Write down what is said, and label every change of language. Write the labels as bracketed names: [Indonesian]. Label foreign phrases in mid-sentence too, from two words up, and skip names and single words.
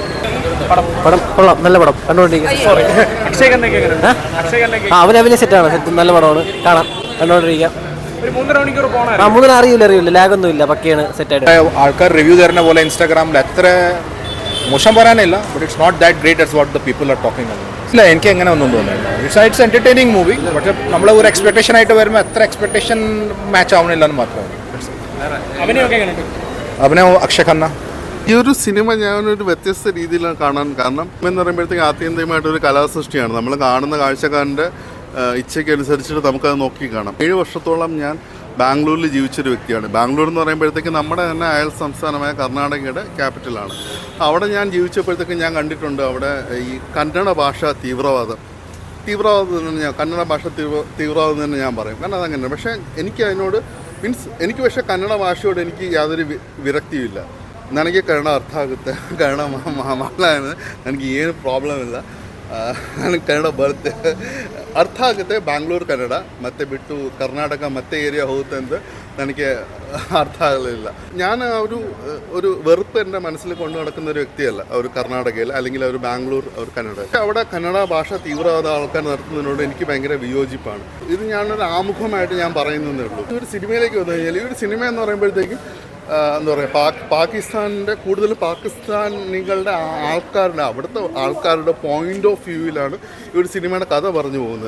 [Malayalam] പടം കൊള്ളാം, നല്ല പടം, കണ്ടുകൊണ്ടിരിക്കുക. അവനഭിനയ സെറ്റാണ്, നല്ല പടമാണ്, കാണാം, കണ്ടുകൊണ്ടിരിക്കാം. 3.5 മണിക്കൂർ പോകണം. 3 അറിയില്ല, ലാഗൊന്നും ഇല്ല, പക്കയാണ്, സെറ്റായിട്ട്. ആൾക്കാർ റിവ്യൂ തരുന്ന പോലെ ഇൻസ്റ്റാഗ്രാമിൽ അത്ര മോശം പറയാനില്ല, [English] but it's not that great as what the people are talking about. [Malayalam] ഇല്ല, എനിക്ക് അങ്ങനെ ഒന്നും തോന്നുന്നില്ല. [English] it's entertaining movie. [Malayalam] പക്ഷേ നമ്മൾ ഒരു എക്സ്പെക്ടേഷൻ ആയിട്ട് വരുമ്പോൾ അത്ര [English] expectation match [Malayalam] ആവണില്ല എന്ന് മാത്രമാണ്. അഭിനയം അക്ഷയ് ഖന്ന. ഈ ഒരു സിനിമ ഞാനൊരു വ്യത്യസ്ത രീതിയിലാണ് കാണാൻ കാരണം എന്ന് പറയുമ്പോഴത്തേക്ക് ആത്യന്തികമായിട്ടൊരു കലാസൃഷ്ടിയാണ്. നമ്മൾ കാണുന്ന കാഴ്ചക്കാരൻ്റെ ഇച്ഛയ്ക്കനുസരിച്ചിട്ട് നമുക്കത് നോക്കി കാണാം. 7 വർഷത്തോളം ഞാൻ ബാംഗ്ലൂരിൽ ജീവിച്ചൊരു വ്യക്തിയാണ്. ബാംഗ്ലൂർ എന്ന് പറയുമ്പോഴത്തേക്ക് നമ്മുടെ തന്നെ അയൽ സംസ്ഥാനമായ കർണാടകയുടെ ക്യാപിറ്റലാണ്. അവിടെ ഞാൻ ജീവിച്ചപ്പോഴത്തേക്ക് ഞാൻ കണ്ടിട്ടുണ്ട് അവിടെ ഈ കന്നഡ ഭാഷ തീവ്രവാദം തന്നെ കന്നഡ ഭാഷ തീവ്രവാദം തന്നെ ഞാൻ പറയും. കാരണം അതങ്ങനെ. പക്ഷേ എനിക്ക് അതിനോട് എനിക്ക് പക്ഷേ കന്നഡ ഭാഷയോട് എനിക്ക് യാതൊരു ವಿರಕ್ತಿಯಿಲ್ಲ. [Kannada] ನನಗೆ ಕನ್ನಡ ಅರ್ಥ ಆಗುತ್ತೆ, ಕನ್ನಡ ಮಾತಾಡೋದು ನನಗೆ ಏನು ಪ್ರಾಬ್ಲಮ್ ಇಲ್ಲ. ನನಗೆ ಕನ್ನಡ ಬರುತ್ತೆ, ಅರ್ಥ ಆಗುತ್ತೆ. ಬ್ಯಾಂಗ್ಳೂರು ಕನ್ನಡ ಮತ್ತೆ ಬಿಟ್ಟು ಕರ್ನಾಟಕ ಮತ್ತೆ ಏರಿಯಾ ಹೋಗುತ್ತೆ ಅಂತ ನನಗೆ ಅರ್ಥ ಆಗಲಿಲ್ಲ. [Malayalam] ഞാൻ ഒരു വെറുപ്പ് എൻ്റെ മനസ്സിൽ കൊണ്ടു നടക്കുന്ന ഒരു വ്യക്തിയല്ല. ഒരു കർണാടകയിൽ അല്ലെങ്കിൽ ഒരു ബാംഗ്ലൂർ ഒരു കന്നഡ. അവിടെ കന്നഡ ഭാഷ തീവ്രവാദ ആൾക്കാർ നടത്തുന്നതിനോട് എനിക്ക് ഭയങ്കര വിയോജിപ്പാണ്. ഇത് ഞാനൊരു ആമുഖമായിട്ട് ഞാൻ പറയുന്നതേ ഉള്ളൂ. ഈ ഒരു സിനിമയിലേക്ക് വന്നു കഴിഞ്ഞാൽ ഈ ഒരു സിനിമ എന്ന് പറയുമ്പോഴത്തേക്കും എന്താ പറയുക, പാകിസ്ഥാനിൻ്റെ കൂടുതൽ പാകിസ്ഥാനികളുടെ ആൾക്കാരുടെ അവിടുത്തെ ആൾക്കാരുടെ [English] point of viewilaanu [Malayalam] ഈ ഒരു സിനിമയുടെ കഥ പറഞ്ഞു പോകുന്നത്.